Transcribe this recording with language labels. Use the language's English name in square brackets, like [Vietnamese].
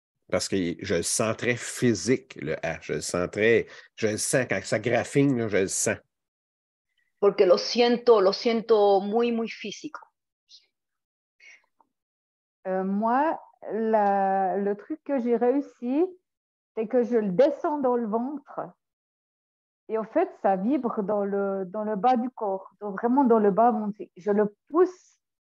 [French] Parce que je le sens très physique, le A. Je le sens quand ça graffine, là, je le sens. [Spanish] Porque lo siento muy, muy físico. [French] Moi, le truc que j'ai réussi, c'est que je le descends dans le ventre. Et en fait, ça vibre dans le bas du corps, donc vraiment dans le bas monté. Je le pousse.